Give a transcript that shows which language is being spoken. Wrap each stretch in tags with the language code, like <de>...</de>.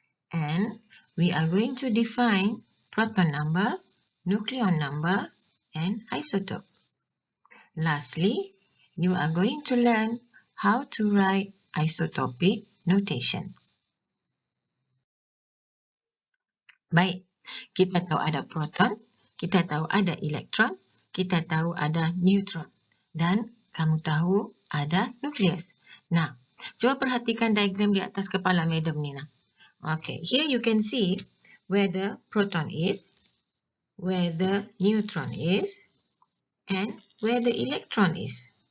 <en>And we are going to define proton number, nucleon number and isotope. Lastly, you are going to learn how to write isotopic notation.</en> <ms>Baik, kita tahu ada proton, kita tahu ada elektron, kita tahu ada neutron, dan kamu tahu ada nukleus. Nah, coba perhatikan diagram di atas kepala Madam ni.</ms> <en>Okay, here you can see where the proton is, where the neutron is, and where the electron is.</en>